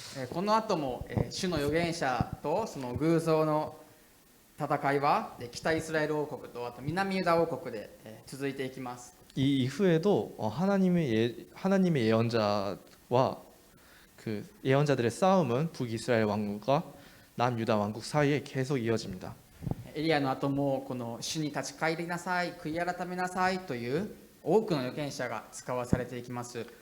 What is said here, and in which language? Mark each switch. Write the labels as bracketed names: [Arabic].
[Japanese] この後も主の預言者とその偶像の戦いは北イスラエル王国とあと南ユダ王国で続いていきます。 [Korean] 이 이후에도 하나님의 예언자와 그 예언자들의 싸움은 북이스라엘 왕국과 남유다 왕국 사이에 계속 이어집니다. [Japanese] エリアの後もこの主に立ち返りなさい、悔い改めなさいという多くの預言者が使わされていきます。